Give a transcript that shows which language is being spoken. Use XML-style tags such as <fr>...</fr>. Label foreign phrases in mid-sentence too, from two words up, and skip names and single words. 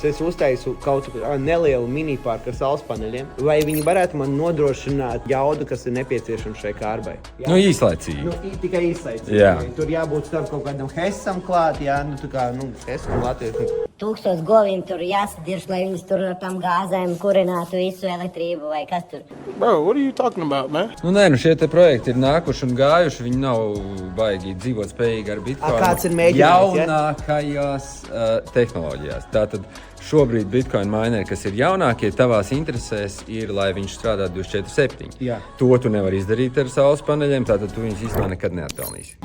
<lv>Es uztaisu kaut kādu nelielu mini-parku ar saules paneļiem, vai viņi varētu man nodrošināt jaudu, kas ir nepieciešama šai kārbai? Jā. Nu, īslaicīgi. Tikai īslaicīgi. Jā. Tur jābūt starp kaut kādam hesam klāt, jā, tā kā, hesam latviešu. 1000 govīm tur jāsadirž, lai viņas tur ar tām gāzēm kurinātu visu elektrību vai kas tur.</lv> <en>Bro, what are you talking about, man?</en> <lv>Šie te projekti ir nākuši un gājuši, viņi nav baigi dzīvot spējīgi ar Bitcoin. Kāds ir mēģinājums, jaunākajās tehnoloģijās. Tātad šobrīd Bitcoin mineri, kas ir jaunākie, tavās interesēs ir, lai viņš strādā 24/7. Jā. To tu nevari izdarīt ar saules paneļiem, tātad tu viņus īstenībā nekad neatpelnīsi.</lv>